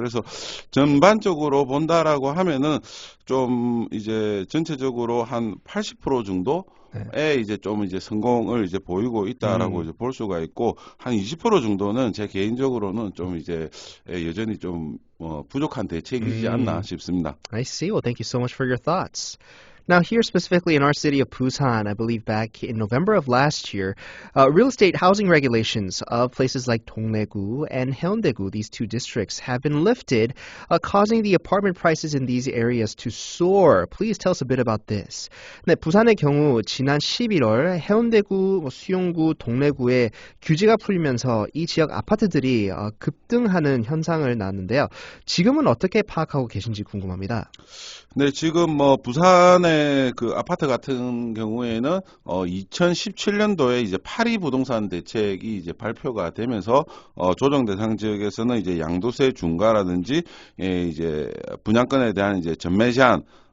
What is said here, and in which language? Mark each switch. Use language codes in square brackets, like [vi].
[ko] 그래서 전반적으로 본다라고 하면은 좀 이제 전체적으로 한 80% 정도 이제 좀 이제 성공을 이제 보이고 있다라고 이제 볼 수가 있고 한 20% 정도는 제 개인적으로는 좀 이제 여전히 좀 부족한 대책이지 않나 싶습니다. [en] I see. Well, thank you so much for your thoughts. Now, here specifically in our city of Busan, I believe back in November of last year, real estate housing regulations of places like Dongdaegu and Haeundaegu, these two districts, have been lifted, causing the apartment prices in these areas to soar. Please tell us a bit about this. [ko] 네, 부산의 경우 지난 11월 해운대구, 수용구, 동래구에 규제가 풀리면서 이 지역 아파트들이 급등하는 현상을 낳았는데요. 지금은 어떻게 파악하고 계신지 궁금합니다. 네, 지금 뭐 부산의 그 아파트 같은 경우에는 2017년도에 이제 파리 부동산 대책이 이제 발표가 되면서 조정 대상 지역에서는 이제 양도세 중과라든지 이제 분양권에 대한 이제 전매 제한